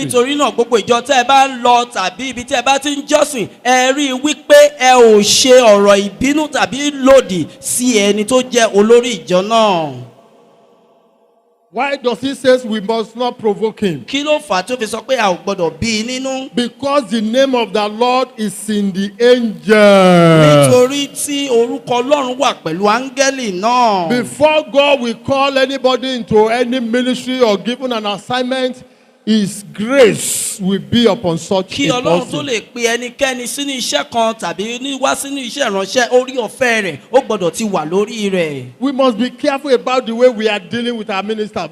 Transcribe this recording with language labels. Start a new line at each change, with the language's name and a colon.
Yoruba: Nítorí náà gbogbo ìjọ tẹ́ ẹ bá ń lọ tàbí ibi tí ẹ bá ti ń jọ́sìn ẹ rí i wípé ẹ ò ṣe ọ̀rọ̀ ìbínú tàbí lòdì sí ẹni tó jẹ́ olórí ìjọ náà.
English: Why does he say we must not provoke him?
Yoruba: Kí ló fà á tó fi sọ pé a ò gbọdọ̀ bí i nínú?
English: Because the name of the Lord is in the angel.
Yoruba: Nítorí tí orúkọ Ọlọ́run wà pẹ̀lú áńgẹ́lì náà.
English: Before God will call anybody into any ministry or given an assignment, His grace will be upon such
Yoruba: Kí a Ọlọ́run tó
English: person.
Yoruba: lè pe ẹnikẹ́ni sínú iṣẹ́ kan tàbí wá sínú iṣẹ́ ìránṣẹ́ orí ọ̀fẹ́ rẹ̀ ó gbọ́dọ̀ ti wà lórí rẹ̀.
English: We must be careful about the way we are dealing with our ministers.